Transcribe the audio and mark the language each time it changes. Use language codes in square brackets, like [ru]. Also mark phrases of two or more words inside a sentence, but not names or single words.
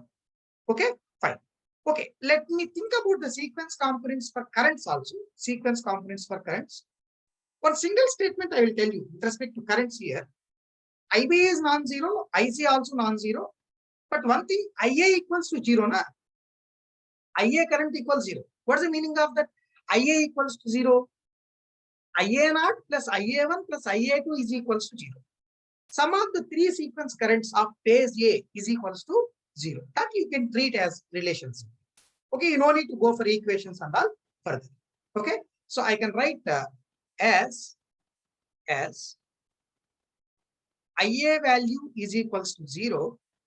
[en] Okay, fine. Okay, let me think about the sequence components for currents also. Sequence components for currents. One single statement I will tell you with respect to currents here. IB is non-zero, IC also non-zero. But one thing, IA equals to 0, na? IA current equals 0. What's the meaning of that? IA equals to 0. IA0 plus IA1 plus IA2 is equals to 0. Sum of the three sequence currents of phase A is equals to 0. That you can treat as relationship. Okay, you no need to go for equations and all further. Okay, so I can write as IA value is equals to 0.